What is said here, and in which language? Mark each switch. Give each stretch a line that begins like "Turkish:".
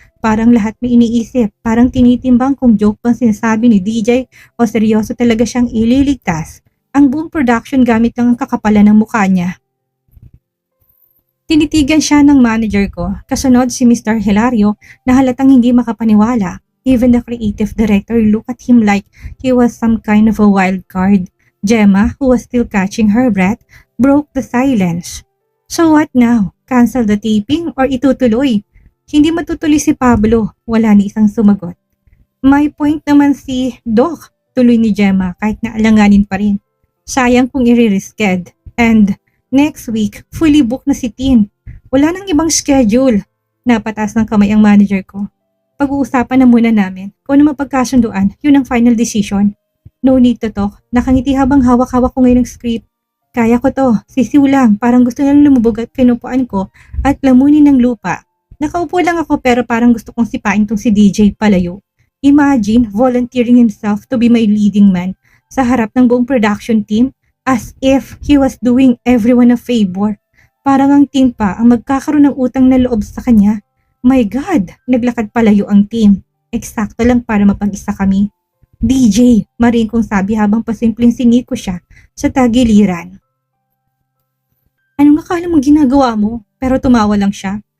Filipino: Parang lahat may iniisip. Parang tinitimbang kung joke bang sinasabi ni DJ o seryoso talaga siyang ililigtas. Ang buong production gamit lang ang kakapalan ng mukha niya. Tinitigan siya ng manager ko, kasunod si Mr. Hilario na halatang hindi makapaniwala.
English: Even the creative director looked at him like he was some kind of a wild card. Gemma, who was still catching her breath, broke the silence. So what now? Cancel the taping or
Filipino: itutuloy? Hindi matutuloy si Pablo, wala ni isang sumagot. May point naman si Doc, tuloy ni Gemma kahit na alanganin pa rin. Sayang kung i-risked.
English: And next week, fully booked
Filipino: na si Tin. Wala nang ibang schedule. Napataas ng kamay ang manager ko. Pag-uusapan na muna namin kung ano mapagkasunduan, yun ang final decision.
English: No need to talk.
Filipino: Nakangiti habang hawak-hawak ko ngayon ng script. Kaya ko to, sisiw lang, parang gusto na lumubog at kinupuan ko at lamunin ng lupa. Nakaupo lang ako pero parang gusto kong sipain tong si DJ palayo.
English: Imagine volunteering himself to be my leading man
Filipino: sa harap ng buong production team
English: as if he was doing everyone a favor.
Filipino: Parang ang team pa ang magkakaroon ng utang na loob sa kanya. My God, naglakad palayo ang team. Eksakto lang para mapag-isa kami. DJ, maring kong sabi habang pasimpleng siniko siya sa tagiliran. Anong akala mong ginagawa mo? Pero tumawa lang siya.